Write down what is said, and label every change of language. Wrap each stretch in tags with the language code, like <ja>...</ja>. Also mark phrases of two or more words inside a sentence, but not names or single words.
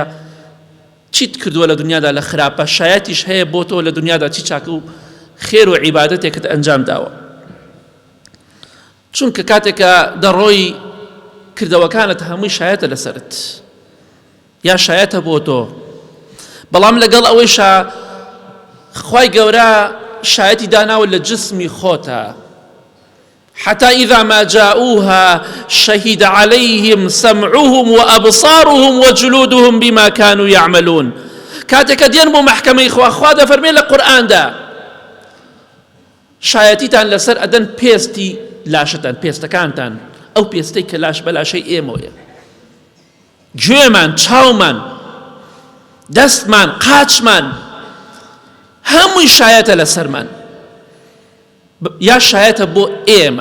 <ckb>چیت کردووە لە دنیادا لە خراپە، شایەتیش هەیە بۆ تۆ لە دنیادا چی چاکە و خێر و عیبادەتێکت ئەنجام داوە. چونکە کاتێکە دەڕۆی کردەوەکانت هەمووی شایەتە لەسەرت، یا شایەتە بۆ تۆ، بەڵام لەگەڵ ئەوەیشە خوای گەورە شایەتی داناوە لە جسمی خۆتە.</ckb> <ar>حتى إذا ما جاءوها شهد عليهم سمعهم وأبصارهم وجلودهم بما كانوا يعملون.</ar> <ckb>كاتك دين بو محكمة إخوة خواده فرمي لقرآن دا شایەتیتان لەسەر ئەدەن پێستی لاشتان، پێستەکانتان، ئەو پێستەی کە لاش بەلا شەی ئێمەوەیە. گوێمان، چاومان، دەستمان، قاچمان هەمووی شایەتە لەسەرمان، یا شایەتە بۆ ئێمە.</ckb>